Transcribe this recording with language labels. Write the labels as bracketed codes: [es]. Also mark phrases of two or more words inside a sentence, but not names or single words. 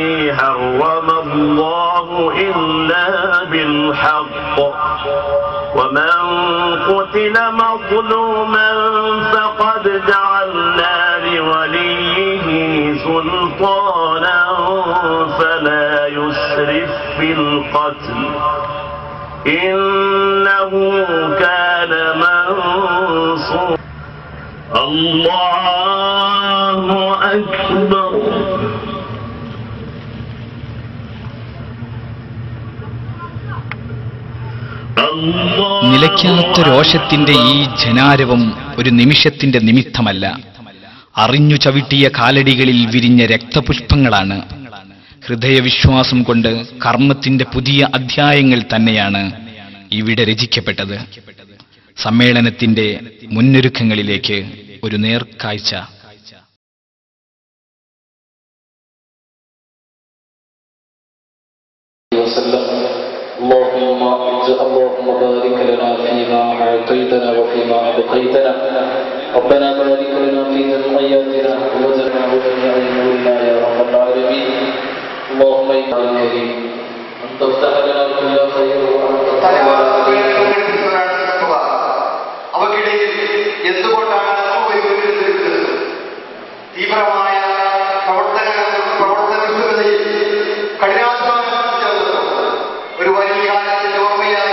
[ar] حرم الله إلا بالحق ومن قتل مظلوما فقد جعلنا لوليه سلطانا فلا يسرف في القتل إنه كان منصورا الله أكبر [ml] നിലയ്ക്കാത്ത രോഷത്തിന്റെ ഈ ജനാരവം ഒരു നിമിഷത്തിന്റെ നിമിത്തമല്ല, അറിഞ്ഞു ചവിട്ടിയ കാലടികളിൽ വിരിഞ്ഞ രക്തപുഷ്പങ്ങളാണ്. ഹൃദയവിശ്വാസം കൊണ്ട് കർമ്മത്തിന്റെ പുതിയ അധ്യായങ്ങൾ തന്നെയാണ് ഇവിടെ രചിക്കപ്പെട്ടത്. സമ്മേളനത്തിന്റെ മുന്നൊരുക്കങ്ങളിലേക്ക് ഒരു നേർക്കാഴ്ച. [ar] اللهم بارك لنا فيما أعطيتنا وفيما أبقيتنا ربنا بارك لنا في ذرياتنا وزرنا وجميع أمورنا يا رب العالمين اللهم إنا الكريم أن تفتح لنا كل خير [ml] അവക്കിടയിൽ എന്തുകൊണ്ടാണ് തീവ്രമായ പ്രവർത്തനങ്ങളിൽ കഠിനാധ്വാനം ഒരു വലിയ കാലത്തിന്റെ ഓർമ്മയായി